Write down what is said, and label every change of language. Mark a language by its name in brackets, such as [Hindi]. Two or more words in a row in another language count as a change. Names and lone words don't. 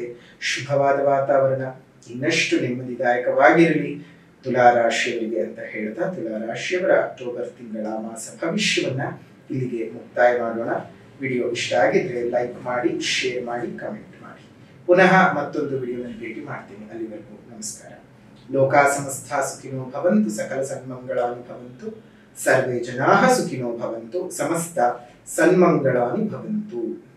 [Kannada] ಶುಭವಾದ ವಾತಾವರಣ ಇನ್ನಷ್ಟು ನೆಮ್ಮದಿದಾಯಕವಾಗಿರಲಿ ತುಲಾರಾಶಿಯವರಿಗೆ ಅಂತ ಹೇಳ್ತಾ, ತುಲಾರಾಶಿಯವರ ಅಕ್ಟೋಬರ್ ತಿಂಗಳ ಮಾಸ ಭವಿಷ್ಯವನ್ನ ಇಲ್ಲಿಗೆ ಮುಕ್ತಾಯ ಮಾಡೋಣ. ವಿಡಿಯೋ ಇಷ್ಟ ಆಗಿದ್ರೆ ಲೈಕ್ ಮಾಡಿ, ಶೇರ್ ಮಾಡಿ, ಕಮೆಂಟ್ ಮಾಡಿ. ಪುನಃ ಮತ್ತೊಂದು ವಿಡಿಯೋನಲ್ಲಿ ಭೇಟಿ ಮಾಡ್ತೀನಿ. ಅಲ್ಲಿವರೆಗೂ ನಮಸ್ಕಾರ. [Sanskrit] ಲೋಕಾ ಸಮಸ್ತ ಸುಖಿನೋ ಭವಂತು, ಸಕಲ ಸನ್ಮಂಗಳಾನಿ ಭವಂತು, ಸರ್ವೇ ಜನಾಃ ಸುಖಿನೋ ಭವಂತು, ಸಮಸ್ತ ಸನ್ಮಂಗಳಾನಿ ಭವಂತು.